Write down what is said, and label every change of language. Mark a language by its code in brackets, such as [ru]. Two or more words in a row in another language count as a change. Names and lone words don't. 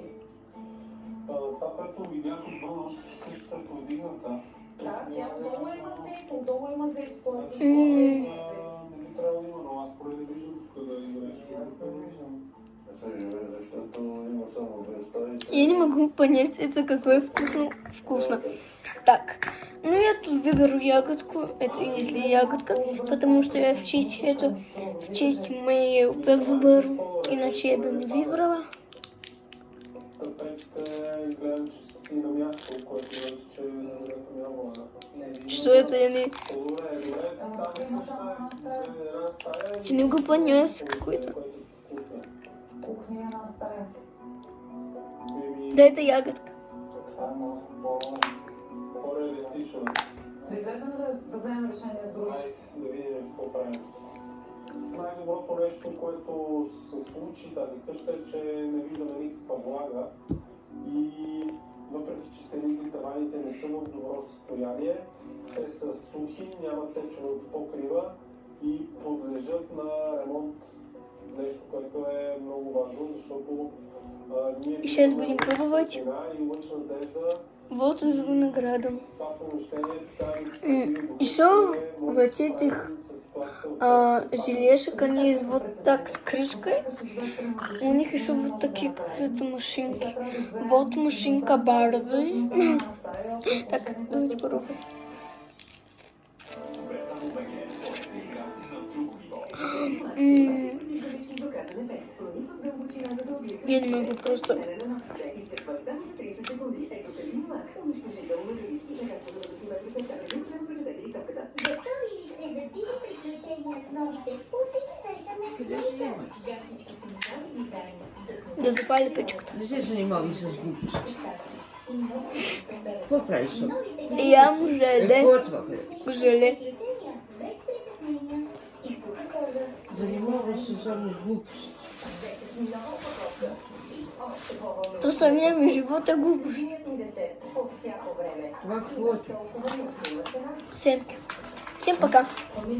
[bg] Това, което видях отвън, още къщата е повдигната. Да, тя долу има зето, Не би трябвало да има, но аз поне не виждам тук да играеш. Аз не виждам. Защото има само две стаи. [ru] Я не могу понять, это какое вкусно. Так, ну я тут выберу ягодку, это если ягодка, потому что я в честь моей выбору, иначе я бы не выбрала. Что это я не могу понять какой-то. Да, это ягодка. [bg] По-реалистично. Да излезем да вземем решение с други. Да видим какво правим. Най-доброто нещо, което се случи тази къща е, че не виждаме никаква влага и въпреки, че стените и таваните не са в добро състояние, те са сухи, нямат течове от покрива и подлежат на ремонт. Нещо, което е много важно, защото ние [ru] И сейчас будем пробовать. [bg] и лъч надежда. [ru] Вот из винограда. [bg] Това помещение така [ru] Еще в этих желешек, они есть вот так с крышкой. У них еще вот такие какие-то машинки. Вот машинка Барби. Так, давайте попробуем. Я не могу просто. [bg] Да запали печката. Не се занимавай с глупости. Какво правиш? Ям желе. Какво е това? Желе. Занимавай се само с глупости. То самия ми живот е глупост. Това какво е? [ru] Всем пока.